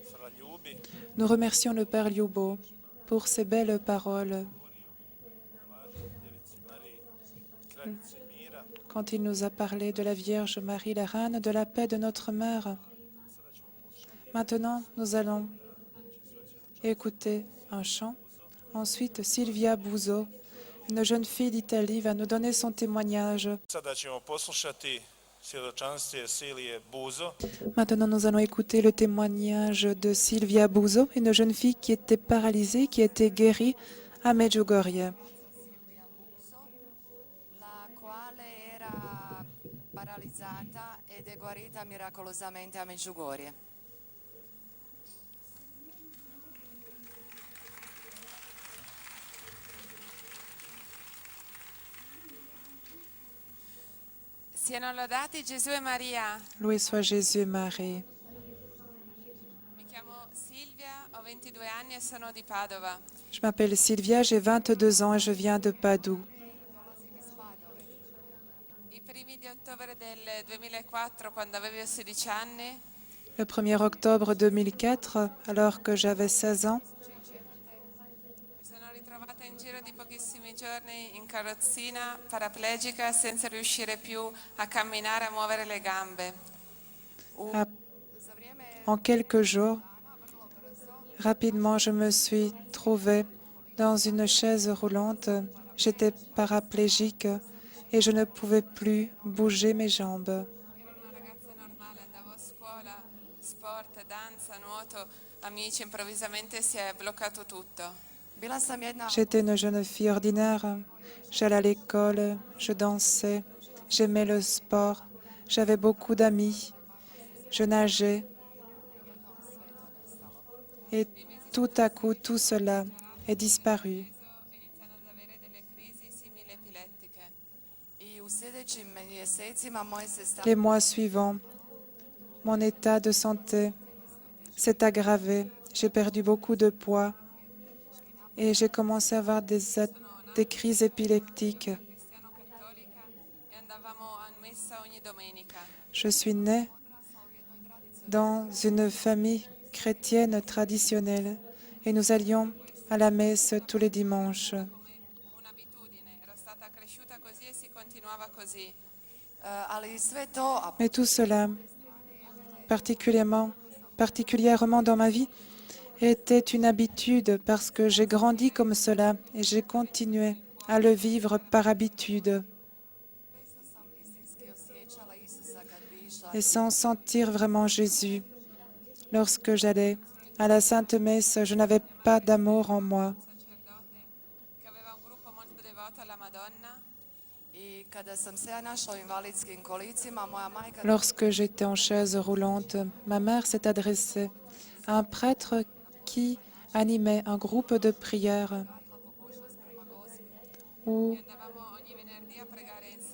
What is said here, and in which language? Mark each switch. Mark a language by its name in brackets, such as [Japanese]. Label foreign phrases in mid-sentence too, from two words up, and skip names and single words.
[French] Nous remercions le Père Liubo pour ces belles paroles quand il nous a parlé de la Vierge Marie, la Reine de la paix de notre Mère. Maintenant, nous allons écouter un chant. Ensuite, Silvia Buso, une jeune fille d'Italie, va nous donner son témoignage. [Croatian] Sada ćemo poslušati svjedočanstvo Silije Buzo. [French] Maintenant, nous allons écouter le témoignage de Silvia Buso, une jeune fille qui était paralysée, qui était guérie à Medjugorje. [Italian] La quale era paralizzata ed è guarita miracolosamente a Medjugorje. Siano lodati Gesù e Maria. [French] Loué soit Jésus et Marie. [Italian] Mi chiamo Silvia, ho 22 anni e sono di Padova. [French] Je m'appelle Silvia, j'ai 22 ans et je viens de Padoue. [Italian] I primi di ottobre del 2004, quando avevo 16 anni, [French] Le 1er octobre 2004, alors que j'avais 16 ans, [Italian] mi sono ritrovata in giro di pochissimi giorni in carrozzina, paraplegica, senza riuscire più a camminare, a muovere le gambe. [French] en quelques jours, rapidement, je me suis trouvée dans une chaise roulante. J'étais paraplégique et je ne pouvais plus bouger mes jambes. [Italian] Ero una ragazza normale, andavo a scuola, sport, danza, nuoto, amici, improvvisamente si è bloccato tutto. [Croatian] Bila sam jedna [French] J'étais une jeune fille ordinaire. J'allais à l'école, je dansais, j'aimais le sport, j'avais beaucoup d'amis, je nageais. Et tout à coup, tout cela est disparu. [Italian] Iniziando ad avere delle crisi simili epilettiche. [Croatian] I u sljedećim mjesecima moje se stanje [French] Les mois suivants, mon état de santé s'est aggravé. J'ai perdu beaucoup de poids et j'ai commencé à avoir des crises épileptiques. [Italian] Cristiano cattolica e andavamo a messa ogni domenica. [French] Je suis née dans une famille chrétienne traditionnelle et nous allions à la messe tous les dimanches. [Italian] Come un'abitudine, ero stata cresciuta così e si continuava così. [Croatian] ali sve to a [French] Mais tout cela, particulièrement dans ma vie, était une habitude parce que j'ai grandi comme cela et j'ai continué à le vivre par habitude [Croatian] sam istinski osjećala Isusa kad bi išla [French] et sans sentir vraiment Jésus. Lorsque j'allais à la Sainte Messe, je n'avais pas d'amour en moi. [Italian] Sacerdote che aveva un gruppo molto devoto alla Madonna. [Croatian] i kada sam se ja našla u invalidskim kolicima, moja majka [French] Lorsque j'étais en chaise roulante, ma mère s'est adressée à un prêtre qui animait un groupe de prière où [Italian] Andavamo ogni venerdì a pregare insieme